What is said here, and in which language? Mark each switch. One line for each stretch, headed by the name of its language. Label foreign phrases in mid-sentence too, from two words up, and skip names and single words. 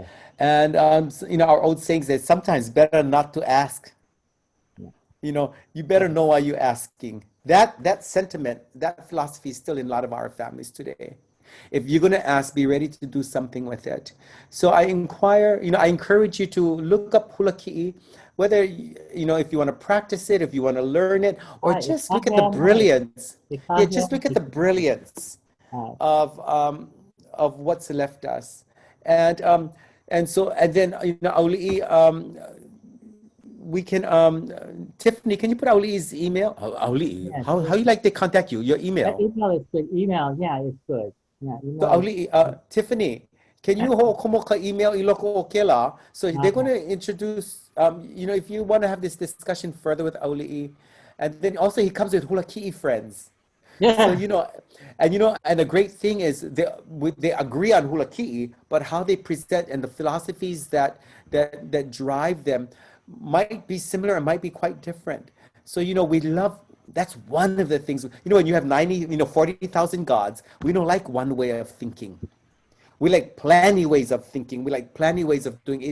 English: And, our old saying says sometimes better not to ask. Yeah. You better know why you're asking. That sentiment, that philosophy is still in a lot of our families today. If you're going to ask, be ready to do something with it. So I encourage you to look up
Hawaiian: hula kiʻi,
English: whether, if you want to practice it, if you want to learn it, or Right, just look at the brilliance. Yeah, just look at the brilliance Right. of what's left us. And then, Auliʻi, we can, Tiffany, can you put Auliʻi's email? Auliʻi, Yes, how you like to contact you? Your That email. email is good. Email, yeah, it's good. Yeah, So email. Auliʻi, Tiffany, can you hold komoka email
Hawaiian: I loko o ke la?
English: So they're going to introduce, if you want to have this discussion further with Auliʻi, and then also he comes with
Hawaiian: hula kiʻi
English: friends. Yeah. So, and the great thing is they agree on
Hawaiian: hula kiʻi,
English: but how they present and the philosophies that drive them might be similar and might be quite different. So, we love, that's one of the things, when you have 40,000 gods, we don't like one way of thinking. We like plenty ways of thinking. We like plenty ways of doing it.